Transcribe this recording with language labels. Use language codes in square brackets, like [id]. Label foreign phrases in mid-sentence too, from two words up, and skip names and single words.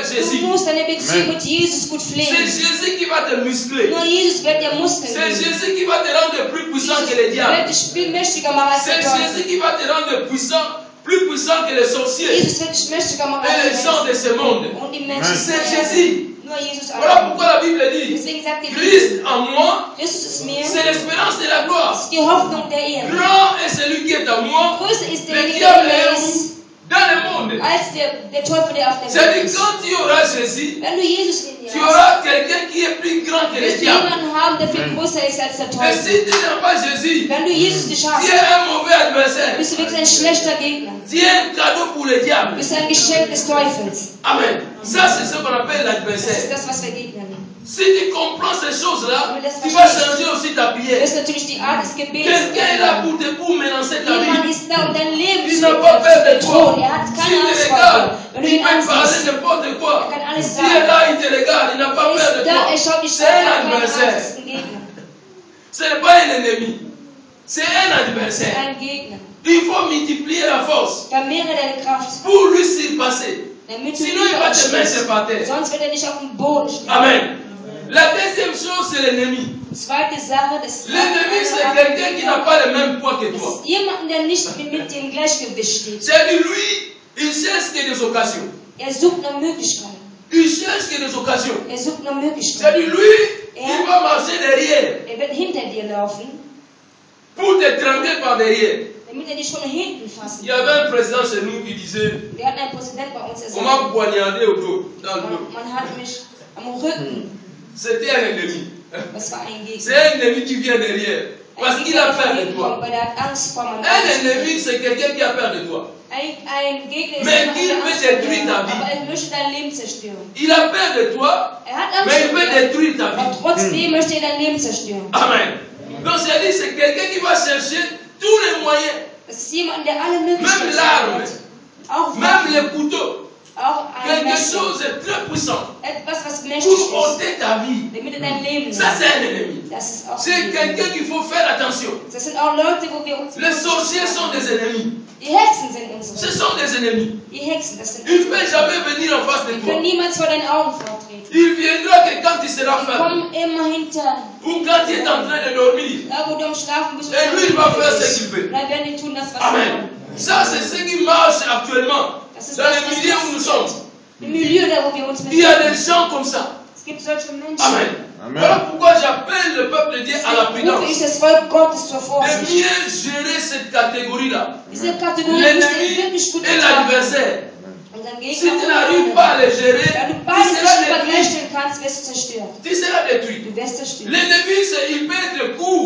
[de] Du [fr] Jésus. [de] musst deine Beziehung [fr] Amen. [de] mit Jesus gut [fr] C'est [de] pflegen. [fr] Jésus qui va te muscler. [de] Nur Jesus wird dir Muskeln [fr] C'est [de] geben. [fr] Jésus qui va te rendre plus puissant que le [de] Jesus [fr] diable. [de] wird dich viel mächtiger machen als [fr] C'est [de] der Teufel. [fr] Jésus qui va te rendre puissant, plus puissant que les sorciers [de] Jesus wird dich mächtiger machen [fr] et [de] als [fr] les [de] die [fr] gens de [de] Menschen. [fr] ce monde. [de] Und die Menschen. [fr] C'est Jésus. [de] Nur Jesus [fr] Voilà [de] allein. [fr] pourquoi la Bible dit [de] Deswegen sagt die Bibel, [fr] Christ en moi, [de] Christus ist mir, [fr] c'est l'espérance de la gloire. [de] ist die Hoffnung der Ehe. [fr] Grand est celui qui est en moi, [de] Größer ist [fr] le [de] derjenige, [fr] diable [de] der [fr] est [de] ist, [fr] où? Dans le monde. [de] als der Teufel, der auf der Welt [fr] C'est-à-dire [de] ist. [fr] quand tu auras Jésus, [de] Wenn du Jesus in dir [fr] tu [de] hast, [fr] auras quelqu'un qui est plus grand que le [de] wirst du [fr] diable. [de] jemanden haben, der viel größer ist als der [fr] Et [de] Teufel. [fr] si tu n'as pas Jésus, [de] Wenn du Jesus nicht hast, [fr] tu es un mauvais adversaire. [de] bist Bist du wirklich ein schlechter Gegner? [fr] Tu es un cadeau pour le diable. [de] Bist du ein Geschenk des Teufels? [fr] Amen. Ça, c'est ce qu'on appelle [de] Das ist [fr] l'adversaire. [de] das, was wir Gegner nennen. [fr] Si tu comprends ces choses-là, tu vas changer aussi ta prière. [de] Das ist natürlich die Art des Gebets. [fr] Quelqu'un est là pour menacer ta [de] Jemand [fr] vie. [de] ist da, um dein Leben [fr] Il [de] zu [fr] n'a pas peur de toi. [de] bedrohen. Er hat [fr] S'il [de] keine [fr] te [de] Angst vor [fr] regarde, [de] dir. Wenn du [fr] il [de] ihn [fr] peut parler [de] ansiehst, [fr] n'importe quoi. [de] er kann alles [fr] S'il est [de] sagen. [fr] là, il te regarde, il n'a pas [de] Er [fr] peur de [de] ist da, [fr] toi. [de] er schaut dich [fr] C'est [de] an, [fr] un [de] er hat keine Angst, [fr] adversaire. [de] das ist ein Gegner. [fr] Ce n'est pas un ennemi. C'est un [de] Das ist [fr] adversaire. [de] ein Gegner. [fr] Il faut multiplier la force [de] Vermehre deine Kraft. [fr] pour lui surpasser. [de] Damit du [fr] Sinon, il va te mettre par terre. [de] Sonst wird er dich auf den Boden stellen. [fr] Amen. La deuxième chose, c'est l'ennemi. [de] Zweite Sache, das ist [fr] L'ennemi, c'est quelqu'un qui n'a pas le même poids que toi. [de] jemand, der nicht mit dir im Gleichgewicht steht. [fr] C'est lui, il cherche que des occasions. [de] Er sucht nach Möglichkeiten. [fr] Il cherche que des occasions. [de] Er sucht nach [fr] C'est [de] Möglichkeiten. [fr] lui, il va marcher derrière [de] Er wird hinter dir laufen, [fr] pour te trembler par derrière. [de] damit er dich von hinten fassen [fr] Il y avait un président chez nous qui disait, [de] Wir hatten einen Präsident bei uns, der [fr] on m'a [de] sagte, [fr] poignardé au dos, dans le dos. [de] man hat mich am Rücken. [fr] C'était un ennemi. [de] Das war ein [fr] C'est [de] Gegner. [fr] un ennemi qui vient derrière. Parce qu'il a peur de toi. [de] Weil er hat Angst vor meinem [fr] Un ennemi, c'est quelqu'un qui a peur de toi. [de] Ein Gegner ist [fr] Mais [de] jemand, [fr] il [de] der [fr] veut [de] Angst vor [fr] détruire [de] dir [fr] ta [de] hat, [fr] vie. [de] aber er möchte dein Leben zerstören. [fr] Il a peur de toi, [de] Er hat Angst [fr] mais il [de] vor [fr] veut [de] dir, [fr] détruire ta [de] aber [fr] vie. [de] trotzdem möchte er dein Leben zerstören. [fr] Amen. Donc c'est-à-dire c'est quelqu'un qui va chercher tous les moyens, [de] Das ist jemand, der alle [fr] même [de] Möglichkeiten [fr] l'arme, [de] hat. Auch [fr] même [de] Waffen, [fr] les couteaux. [de] auch ein [fr] Quelque [de] Messer. [fr] chose de très puissant [de] Etwas, was mächtig ist, [fr] pour ôter ta vie. [de] damit er dein Leben [fr] Ça [de] nimmt. [fr] c'est un ennemi. [de] Das ist auch [fr] C'est [de] ein Gegner. [fr] quelqu'un qu'il faut faire attention. [de] Das sind auch Leute, wo wir uns... [fr] Les sorciers sont des ennemis. [de] Die Hexen sind [fr] Ce [de] unsere. [fr] sont des ennemis. [de] Die Hexen, das sind [fr] Il ne peut jamais venir en face de [de] Die [fr] toi. [de] können niemals vor deinen Augen vortreten. [fr] Il viendra que quand tu seras [de] Die [fr] faible [de] kommen immer hinter. [fr] ou quand tu es en train de dormir. [de] Da, wo du am Schlafen bist. [fr] Et lui, il va faire ce qu'il veut. [de] Dann werden die tun das, was sie [fr] Amen. [de] wollen. [fr] Ça, c'est ce qui marche actuellement [de] Das ist [fr] dans [de] das, [fr] les [de] was [fr] milieux où nous sommes. [de] passiert. Im Milieu, da wo wir uns [fr] Il y a des [de] befinden. [fr] gens comme ça. [de] Es gibt solche Menschen. [fr] Amen. Amen. Voilà pourquoi j'appelle le peuple de Dieu à la [de] Deswegen rufe [fr] prudence. [de] ich das Volk Gottes zur [fr] De [de] Vorsicht. [fr] mieux gérer cette catégorie-là. [de] Diese Kategorie müsst ihr [fr] L'ennemi [de] wirklich gut [fr] et [de] betrachten. [fr] l'adversaire. [de] Unseren [fr] Si [de] Gegner [fr] tu [de] und [fr] n'arrives [de] unseren [fr] pas à les gérer, [de] Wenn du [fr] tu [de] beides nicht [fr] seras détruit. [de] übergleichen kannst, wirst du zerstört. [fr] Tu seras détruit. [de] Du wirst zerstört. [fr] L'ennemi, il peut être court,